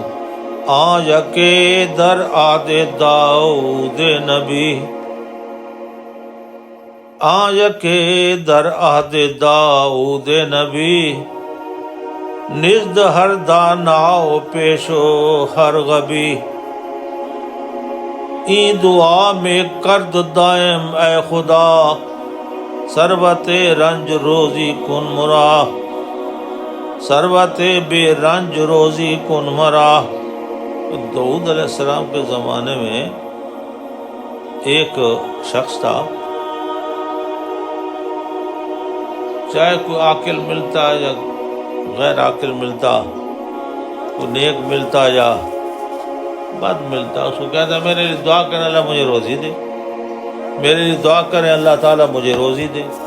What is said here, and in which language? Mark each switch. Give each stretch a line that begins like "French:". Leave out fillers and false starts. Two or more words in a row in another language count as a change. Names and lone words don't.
Persian: آج کے در آد داؤد نبی، آج کے در آد داؤد نبی، نزد ہر داناؤ پیشو ہر غبی، این دعا میں کرد دائم اے خدا، ثروت رنج روزی کن مرا، ثروت بے رنج روزی کن مرا۔
Urdu: داؤد علیہ السلام کے زمانے میں ایک شخص تھا، چاہے کوئی عاقل ملتا یا غیر عاقل ملتا، کوئی نیک ملتا یا بد ملتا، اس کو کہتا میرے لیے دعا کریں اللہ مجھے روزی دے، میرے لیے دعا کریں اللہ تعالیٰ مجھے روزی دے۔